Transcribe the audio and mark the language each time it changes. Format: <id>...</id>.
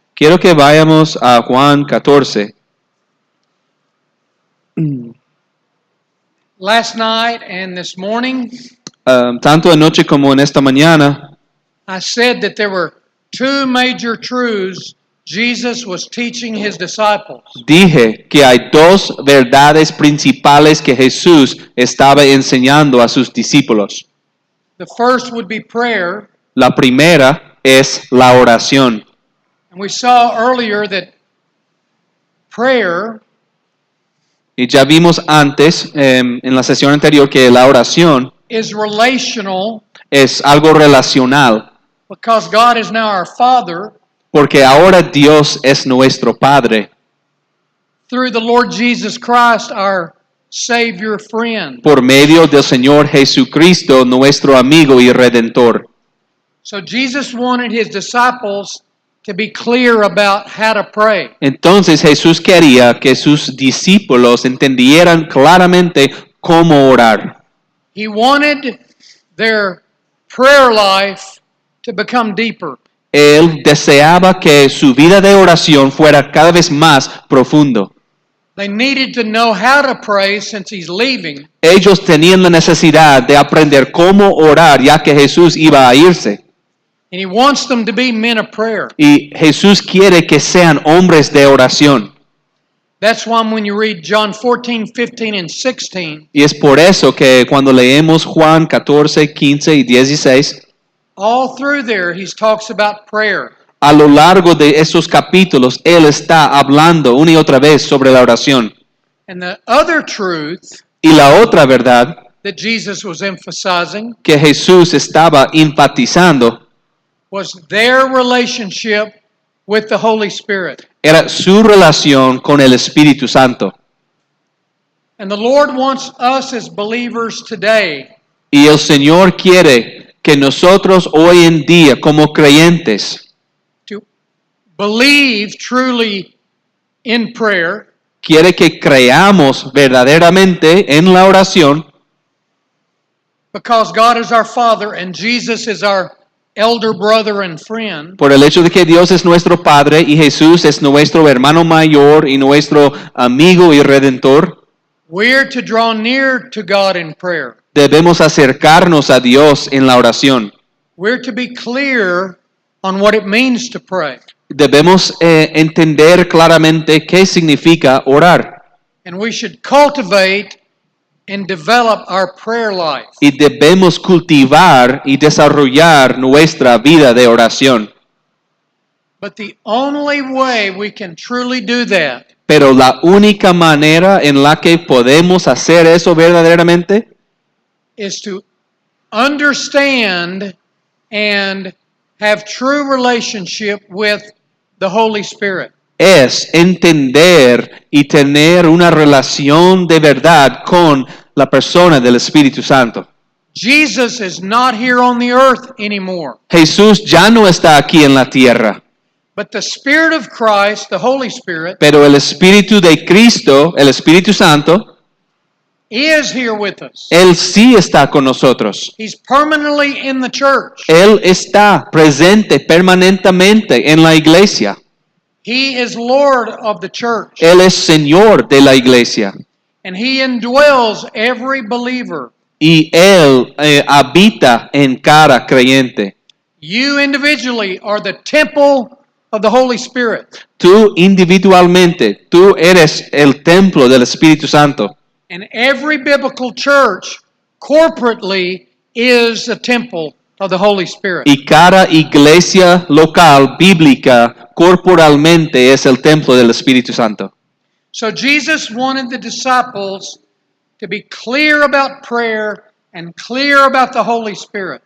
<es>Quiero que vayamos a Juan 14.</es> <en>Last night and this morning,</en> <es>Tanto anoche como en esta mañana,</es> <en>I said that there were two major truths Jesus was teaching his disciples.</en> <es>dije que hay dos verdades principales que Jesús estaba enseñando a sus discípulos.</es> <en>The first would be prayer,</en> <es>La primera es la oración.</es> <en>and we saw earlier that prayer</en> <es>Y ya vimos antes, en la sesión anterior, que la oración</es> <en>is relational</en> <es>es algo relacional,</es> <en>because God is now our Father</en> <es>porque ahora Dios es nuestro Padre.</es> <en>through the Lord Jesus Christ, our Savior friend.</en> <es>Por medio del Señor Jesucristo, nuestro amigo y redentor.</es> <en>So Jesus wanted his disciples to be clear about how to pray.</en> <es>Entonces Jesús quería que sus discípulos entendieran claramente cómo orar.</es> <en>He wanted their prayer life to become deeper.</en> <es>Él deseaba que su vida de oración fuera cada vez más profundo.</es> <en>They needed to know how to pray since he's leaving.</en> <es>Ellos tenían la necesidad de aprender cómo orar ya que Jesús iba a irse.</es> <en>And he wants them to be men of prayer.</en> <es>Y Jesús quiere que sean hombres de oración.</es> <en>That's why when you read John 14, 15, and 16,</en> <es>Y es por eso que cuando leemos Juan 14, 15 y 16,</es> <en>all through there he talks about prayer.</en> <es>a lo largo de esos capítulos, Él está hablando una y otra vez sobre la oración.</es> <en>And the other truth</en> <es>Y la otra verdad</es> <en>that Jesus was emphasizing</en> <es>que Jesús estaba enfatizando</es> <en>was their relationship with the Holy Spirit.</en> <es>era su relación con el Espíritu Santo.</es> <en>And the Lord wants us as believers today</en> <es>Y el Señor quiere que nosotros hoy en día, como creyentes,</es> <en>to believe truly in prayer,</en> <es>quiere que creamos verdaderamente en la oración,</es> <en>because God is our Father and Jesus is our elder brother and friend.</en> <es>por el hecho de que Dios es nuestro Padre y Jesús es nuestro hermano mayor y nuestro amigo y redentor.</es> <en>We're to draw near to God in prayer.</en> <es>Debemos acercarnos a Dios en la oración.</es> <en>We're to be clear on what it means to pray.</en> <es>Debemos entender claramente qué significa orar.</es> <en>And we should cultivate and develop our prayer life.</en> <es>Y debemos cultivar y desarrollar nuestra vida de oración.</es> <en>But the only way we can truly do that</en> <es>Pero la única manera en la que podemos hacer eso verdaderamente</es> <en>is to understand and have true relationship with the Holy Spirit.</en> <es>es entender y tener una relación de verdad con la persona del Espíritu Santo.</es> <en>Jesus is not here on the earth anymore.</en> <es>Jesús ya no está aquí en la tierra,</es> <en>But the Spirit of Christ, the Holy Spirit,</en> <es>pero el Espíritu de Cristo, el Espíritu Santo,</es> <en>is here with us.</en> <es>Él sí está con nosotros.</es> <en>He's permanently in the church.</en> <es>Él está presente permanentemente en la iglesia.</es> <en>He is Lord of the church.</en> <es>Él es Señor de la iglesia.</es> <en>And He indwells every believer.</en> <es>Y Él habita en cada creyente.</es> <en>You individually are the temple of the Holy Spirit.</en> <es>Tú individualmente, tú eres el templo del Espíritu Santo.</es> <en>And every biblical church corporately is a temple of the Holy Spirit.</en> <es>Y cada iglesia local bíblica corporalmente es el templo del Espíritu Santo.</es> <en>So Jesus wanted the disciples to be clear about prayer and clear about the Holy Spirit.</en>